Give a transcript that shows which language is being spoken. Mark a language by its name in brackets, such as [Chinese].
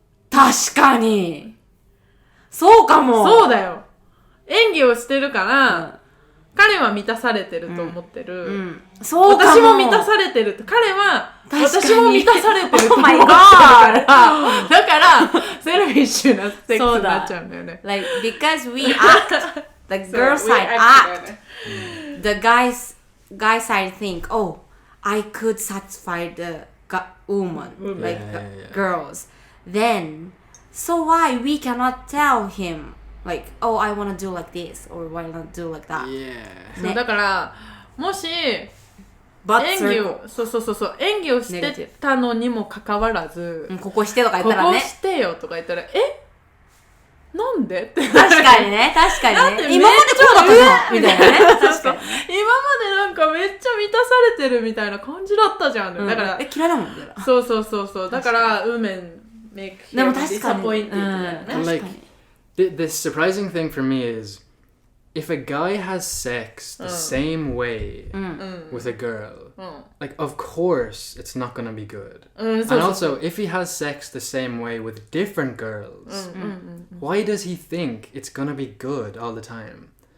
[Japanese] 確かにそうかも。そうだよ。演技をしてるから、彼は満たされてると思ってる。そうかも。私も満たされてる。彼は私も満たされてると思ってる [English] Oh my god [Japanese] だからセルフィッシュなセックスになっちゃうんだよね。 [English] Like because we act, the girl side act, the guy side think, oh, I could satisfy the woman, like girls. Then, so why we cannot tell him like, oh, I want to do like this or why not do like that? Yeah. [Japanese] だからもし演技を演技をしてたのにもかかわらず、ここしてとか言ったらね。ここしてよとか言ったらなんでって確かにね今までこうだったのみたいなね。確かに今までなんかめっちゃ満たされてるみたいな感じだったじゃん。だから嫌いだもんね。そうだから [English] women make him disappointed [Japanese] だよね。 [English] Like the surprising thing for me is if a guy has sex the same way with a girl, like of course it's not gonna be good. And also if he has sex the same way with different girls, why does he think it's gonna be good all the time?